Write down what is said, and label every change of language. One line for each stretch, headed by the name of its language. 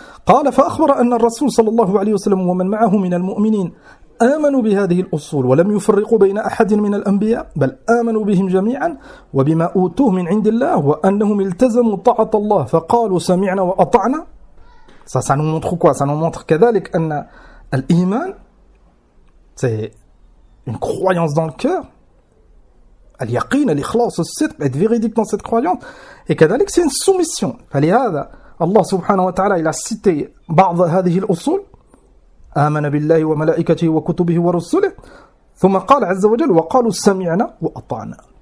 Arabic: قال فأخبر أن الرسول صلى الله عليه وسلم ومن معه من المؤمنين آمنوا بهذه الأصول ولم يفرقوا بين أحد من الأنبياء بل آمنوا بهم جميعا وبما أوتوه من عند الله وأنهم التزموا طاعة الله فقالوا سمعنا وأطعنا.
French: Ça nous montre quoi? Ça nous montre
Arabic: كذلك أن الإيمان
French: c'est une croyance dans le cœur,
Arabic: اليقين الإخلاص الصدق,
French: être véridique dans cette croyance, et كذلك c'est une soumission.
Arabic: فلهذا الله سبحانه وتعالى
French: il a cité
Arabic: بعض هذه الأصول, آمن بالله وملائكته وكتبه ورسله, ثم قال عز وجل وقالوا سمعنا وأطعنا.